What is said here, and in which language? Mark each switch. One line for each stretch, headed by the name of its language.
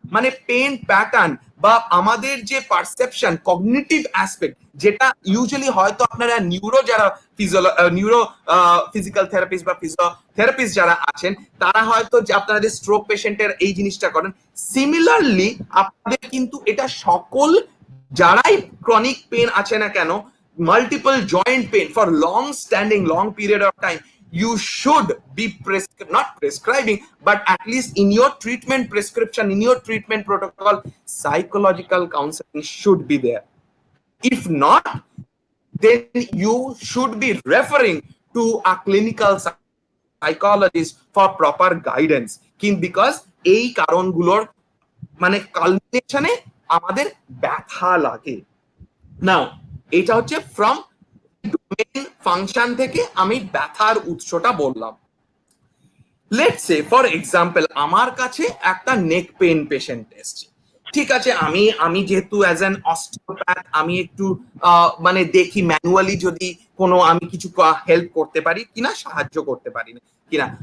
Bangla: মানে pen pattern বা আমাদের যে পারসেপশন, কগনিটিভ অ্যাসপেক্ট, যেটা ইউজুয়ালি হয়তো আপনারা যারা নিউরো ফিজিক্যাল থেরাপিস্ট বা ফিজিওথেরাপিস্ট যারা আছেন, তারা হয়তো আপনাদের স্ট্রোক পেশেন্টের এই জিনিসটা করেন। সিমিলারলি আপনাদের কিন্তু এটা সকল যারাই ক্রনিক পেন আছে না কেন, multiple joint pain for long standing, long period of time,
English: you should be not prescribing, but at least in your treatment prescription, in your treatment protocol, psychological counseling should be there. If not, then you should be referring to a clinical psychologist for proper guidance, because
Bangla: এই কারণগুলোর মানে কালমিনেশনে আমাদের ব্যথা লাগে। নাও এটা হচ্ছে from domain function থেকে আমি ব্যথার উৎসটা বললাম। লেটস সে ফর এক্সাম্পল আমার কাছে একটা নেক পেইন পেশেন্ট এসছে, ঠিক আছে, আমি যেহেতু অ্যাজ অ্যান অস্টিওপ্যাথ আমি একটু মানে দেখি ম্যানুয়ালি যদি কোনো আমি কিছু হেল্প করতে পারি কিনা, সাহায্য করতে পারি না কিনা।